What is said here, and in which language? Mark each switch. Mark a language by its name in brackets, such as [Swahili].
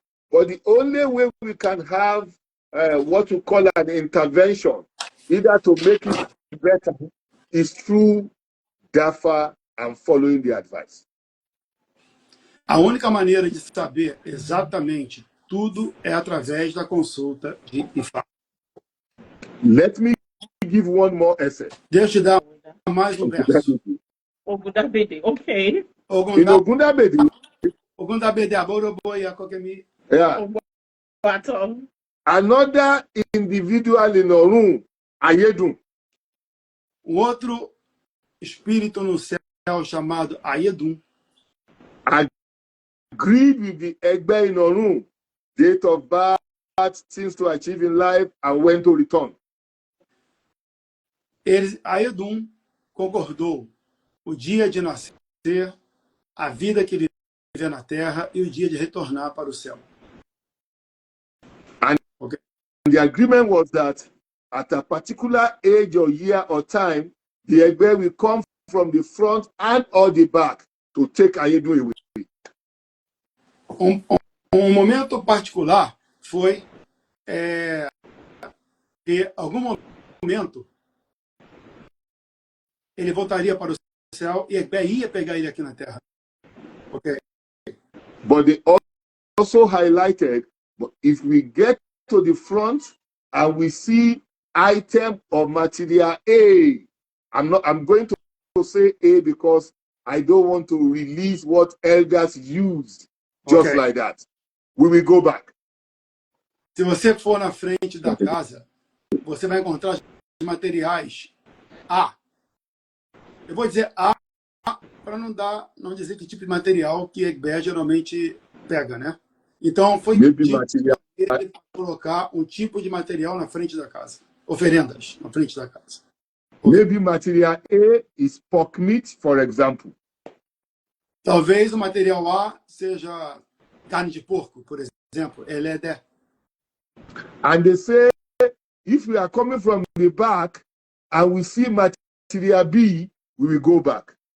[English] But the only way we can have what we call an intervention, either to make it better, is through Dafa and following the advice. [Portuguese] A única maneira de saber exatamente tudo é através da consulta de Ifá. [English] Let me give one more essay. [Portuguese] Deixa eu te dar mais um verso. [Yoruba] Ogundabede, okay. [English] In [Yoruba] Ogundabede, Aboroboy, Akokemi. [English] yeah, [Yoruba] Ogbato. [English] another individual in Orun, Ayedun, [Portuguese] Outro espírito no céu chamado Ayedum [English] agreed with the Egbe in Orun, date of birth, things to achieve in life, and when to return. [Portuguese] Ayedum concordou o dia de nascer, a vida que ele viveu na terra e o dia de retornar para o céu. [English] And the agreement was that at a particular age or year or time, the Egbe will come from the front and or the back to take Ayedun away. [Portuguese] Um momento particular foi que, em algum momento, ele voltaria para o céu e Egbe ia pegar ele aqui na terra. [English] Okay. But they also highlighted, but if we get to the front and we see item or material A, I'm going to say A because I don't want to release what elders used just like that. We will go back. [Portuguese] Se você for na frente da casa, você vai encontrar os materiais A. Eu vou dizer A para não dizer que tipo de material que Egbe geralmente pega, né? Então foi ele colocar um tipo de material na frente da casa, oferendas na frente da casa. [English] Maybe material A is pork meat, for example. [Portuguese] Talvez o material A seja carne de porco, por exemplo, elede. [English] And they say, if we are coming from the back and we see material B, we will go back.